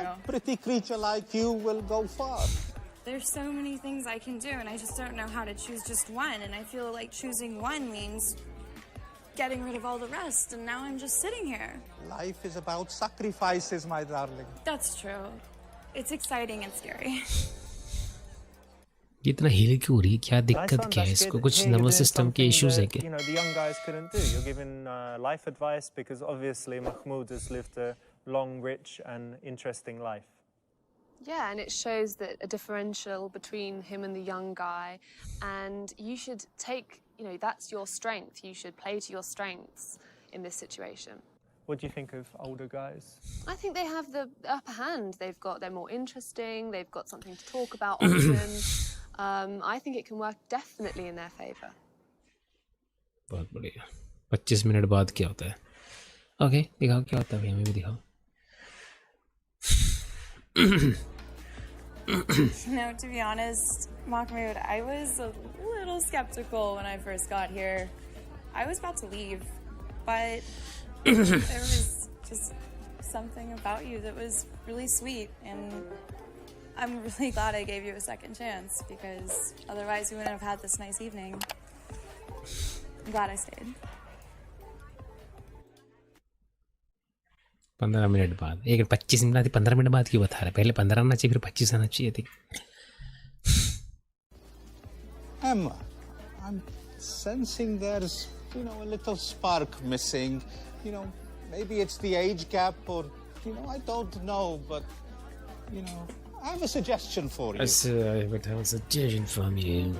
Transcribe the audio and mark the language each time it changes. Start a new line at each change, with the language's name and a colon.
English: A pretty creature like you will go far. There's so many things I can do, and I just don't know how to choose just one. And I feel like choosing one means getting rid of all the rest, and now I'm just sitting here. Life is about sacrifices, my darling. That's true. It's exciting and scary.
Hindi: इतना heal क्यों हो रही है क्या दिक्कत क्या है इसको कुछ नर्वस सिस्टम के इश्यूज है क्या
English: You know, the young guys couldn't do. You're giving life advice because obviously Mahmoud has lived a long, rich and interesting life. Yeah, and it shows that a differential between him and the young guy, and you should take, you know, that's your strength. You should play to your strengths in this situation. What do you think of older guys? I think they have the upper hand. They're more interesting. They've got something to talk about often. I think it can work definitely in their favor.
Hindi: बहुत बढ़िया 25 minute बाद क्या होता है okay दिखाओ क्या होता है हमें भी दिखाओ
English: No, to be honest, Mahmoud, I was a little skeptical when I first got here. I was about to leave, but there was just something about you that was really sweet, and I'm really glad I gave you a second chance because otherwise we wouldn't have had this nice evening. I'm glad I stayed.
Hindi: 15 minute बाद एक 25 minute 15 minute बाद क्यों बता रहे पहले 15 आना चाहिए फिर 25 आना चाहिए थी
English: Emma, I'm sensing there's, you know, a little spark missing. You know, maybe it's the age gap or, you know, I don't know, but, you know, I have a suggestion for you. I would have a suggestion from you.